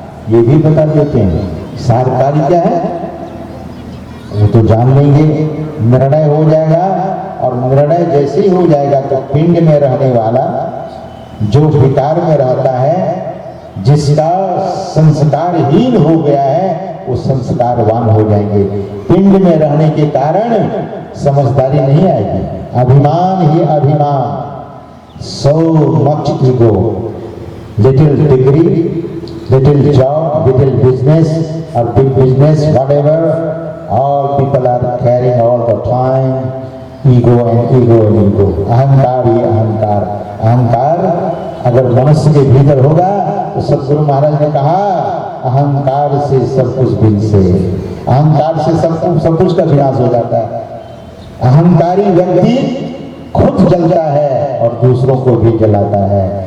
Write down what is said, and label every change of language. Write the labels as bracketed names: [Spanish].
[Hindi] ये भी बता देते हैं सार कार्य क्या है, वो तो जान लेंगे। निर्णय हो जाएगा, और निर्णय जैसे ही हो जाएगा तो पिंड में रहने वाला जो विकार में रहता है, जिसका संस्कारहीन हो गया है, वो संस्कारवान हो जाएंगे। पिंड में रहने के कारण समझदारी नहीं आएगी, अभिमान ही अभिमान, [English] so much ego, little degree, little job, little business or big business, whatever, all people are carrying all the time ego and ego and ego, [Hindi] अहंकार ही अहंकार। अहंकार अगर मनुष्य के भीतर होगा तो सतगुरु महाराज ने कहा, अहंकार से सब कुछ विनाश, अहंकार से सब कुछ का विनाश हो जाता है। अहंकारी व्यक्ति खुद जलता है और दूसरों को भी जलाता है।